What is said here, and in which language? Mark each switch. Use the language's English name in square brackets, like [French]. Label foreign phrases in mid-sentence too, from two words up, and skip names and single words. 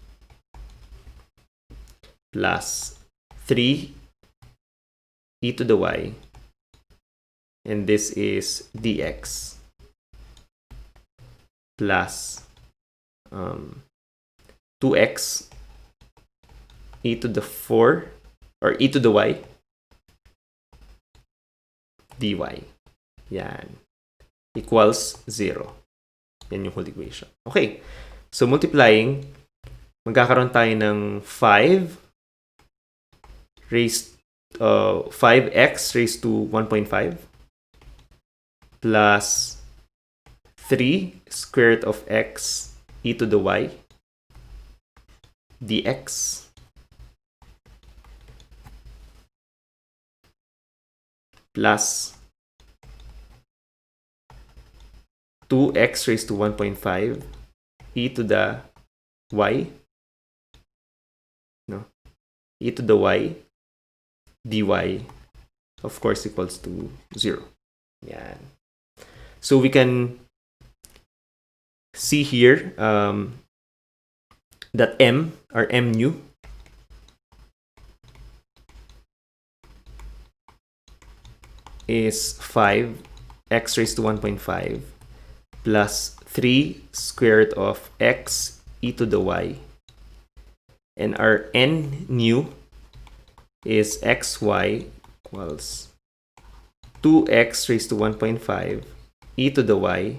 [English] plus 3 e to the y, and this is dx plus 2x e to the 4 or e to the y dy. Yan. Equals 0. [Filipino] Yan yung [English] whole equation. Okay. So multiplying, [Filipino] magkakaroon tayo ng 5x [English] raised to [Filipino] 1.5 [English] plus 3 square root of x e to the y dx plus 2x raised to 1.5 e to the y, e to the y dy, of course, equals to 0. Yan. So we can see here that m, or mu, is 5x raised to 1.5 plus 3 square root of x e to the y, and our n nu is xy equals 2x raised to 1.5 e to the y.